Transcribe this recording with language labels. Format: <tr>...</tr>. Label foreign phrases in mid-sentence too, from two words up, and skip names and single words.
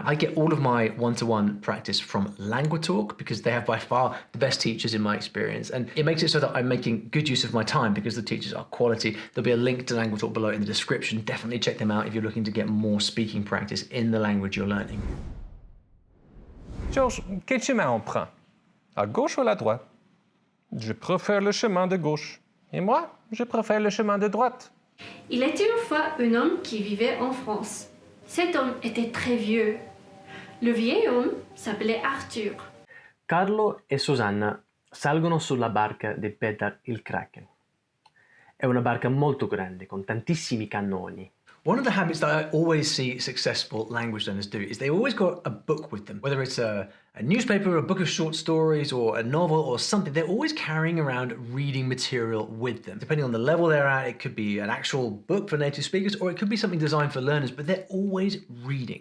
<en>I get all of my one-to-one practice from LanguaTalk because they have by far the best teachers in my experience. And it makes it so that I'm making good use of my time because the teachers are quality. There'll be a link to LanguaTalk below in the description. Definitely check them out if you're looking to get more speaking practice in the language you're learning.</en> <fr>Georges, quel chemin on prend? À gauche ou à la droite? Je préfère le chemin de gauche. Et moi, je préfère le chemin de droite. Il était une fois un homme qui vivait en France. Cet homme était très vieux. Le vieil homme s'appelait Arthur.</fr> <it>Carlo e Susanna salgono sulla barca di Peter il Kraken. È una barca molto grande con tantissimi cannoni.</it> <en>One of the habits that I always see successful language learners do is they always got a book with them. Whether it's a newspaper, a book of short stories, or a novel or something, they're always carrying around reading material with them. Depending on the level they're at, it could be an actual book for native speakers, or it could be something designed for learners, but they're always reading.</en>